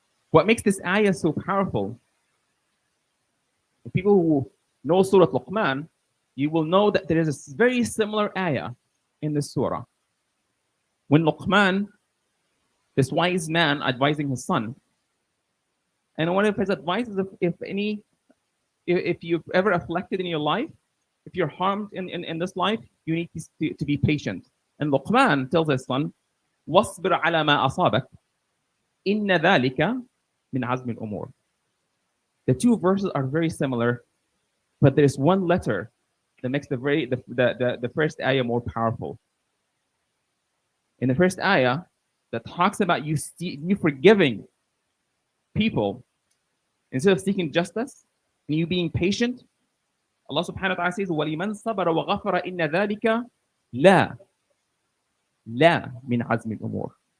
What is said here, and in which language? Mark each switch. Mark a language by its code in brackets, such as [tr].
[en] What makes this ayah so powerful, the people who know Surah Luqman, you will know that there is a very similar ayah in this surah. When Luqman, this wise man advising his son, and one of his advices, if you've ever afflicted in your life, if you're harmed in this life, you need to be patient. And Luqman tells his son, [ar] وَاصْبِرْ عَلَى مَا أَصَابَكَ إِنَّ ذَلِكَ مِنْ عَزْمِ الْأُمُورِ. [en] The two verses are very similar, but there's one letter that makes the first ayah more powerful. In the first ayah, that talks about you forgiving people instead of seeking justice, and you being patient, Allah subhanahu wa ta'ala says, [ar] وَلِمَنْ صَبَرَ وَغَفَرَ إِنَّ ذَلِكَ لَا مِنْ عَزْمِ الْأُمُورِ.